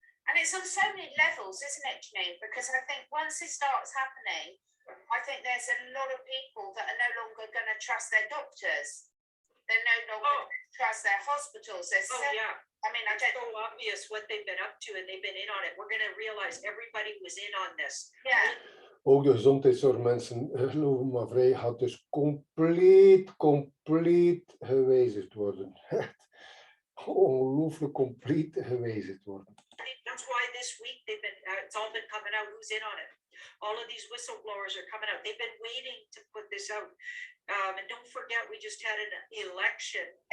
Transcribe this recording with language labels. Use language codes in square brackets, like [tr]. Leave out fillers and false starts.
[en] And it's on so many levels, isn't it, Janine? Because I think once it starts happening, I think there's a lot of people that are no longer going to trust their doctors. They're no longer going to trust their hospitals. Yeah. I mean, it's so obvious what they've been up to and they've been in on it. We're going to realize everybody was in on this. Yeah. [nl] Ook de gezondheidszorg, mensen, geloof me maar vrij, gaat dus compleet gewijzigd worden. Ongelooflijk compleet gewijzigd worden. [en] That's why this week they've been, it's all been coming out who's in on it. All of these whistleblowers are coming out. They've been waiting to put this out. And don't forget, we just had an election.